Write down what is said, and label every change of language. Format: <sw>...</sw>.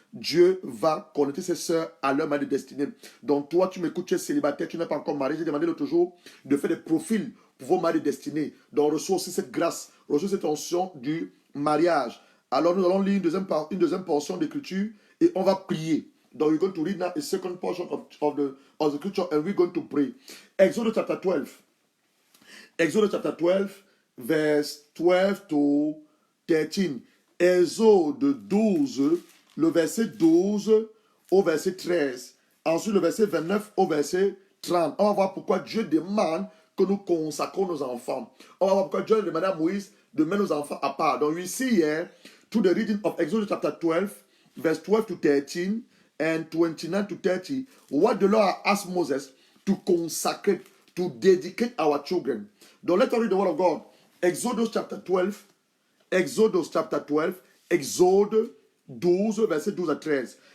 <fr>Dieu va connecter ses sœurs à leur manière de destinée. Donc toi, tu m'écoutes, tu es célibataire, tu n'es pas encore marié. J'ai demandé l'autre jour de faire des profils pour vos maris destinés. Donc, reçois aussi cette grâce, reçois cette onction du mariage. Alors, nous allons lire une deuxième portion d'écriture et on va prier.</fr> <en>Donc, we're going to read now a second portion of the scripture and we're going to pray. Exodus chapter 12. Exodus chapter 12, verse 12 to 13.</en> <fr>Exode 12, le verset 12 au verset 13. Ensuite, le verset 29 au verset 30. On va voir pourquoi Dieu demande que nous consacrons nos enfants. On va voir pourquoi Dieu demande à Moïse de mettre nos enfants à part.</fr> <en>Donc, we see here, to the reading of Exodus chapter 12, verse 12 to 13, and 29 to 30, what the Lord asked Moses to consecrate, to dedicate our children. Donc, let's read the word of God. Exodus chapter 12, Exodus chapter 12,</en> <fr>Exode 12, verset 12 à 13.</fr>